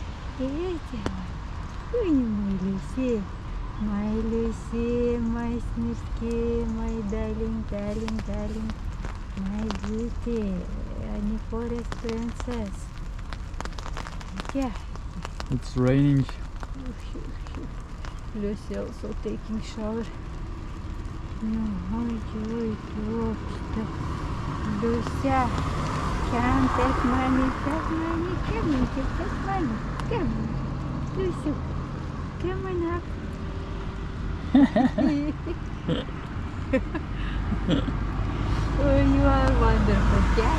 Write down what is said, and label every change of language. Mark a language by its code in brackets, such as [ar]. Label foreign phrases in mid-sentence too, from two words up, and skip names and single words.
[en] Ой, my Lucy. My Lucy, my снежки, my darling, darling, darling. My beauty. Any forest princess. Yeah. It's raining. Lucy also taking shower. [ru] Ой, ой, ёпта. [en] Lucia, come take mommy, come on, take mommy. Come on. Lucy, come on up. Oh, you are wonderful cat.